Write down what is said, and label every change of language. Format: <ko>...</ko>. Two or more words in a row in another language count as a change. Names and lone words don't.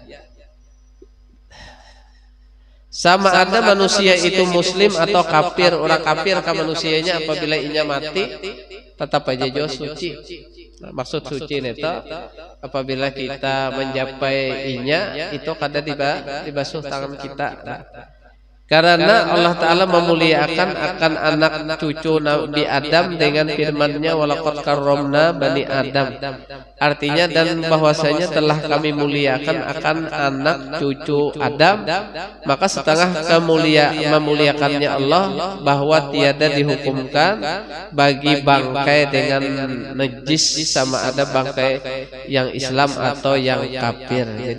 <ms>Sama ada manusia itu muslim atau kafir.</ms> <bjn>Orang kafir ke manusianya apabila inya mati tetap aja jo suci. Maksud suci itu apabila kita mencapai inya itu kada dibasuh tangan kita.</bjn> <ms>Karena Allah Ta'ala memuliakan akan anak cucu Nabi Adam dengan firman-Nya</ms> <ar>ولقد كرمنا بني آدم.</ar> <ms>Artinya dan bahwasanya telah kami muliakan akan anak cucu Adam. Maka setengah memuliakannya Allah bahwa tiada dihukumkan bagi bangkai dengan najis sama ada bangkai yang Islam atau yang kafir.</ms>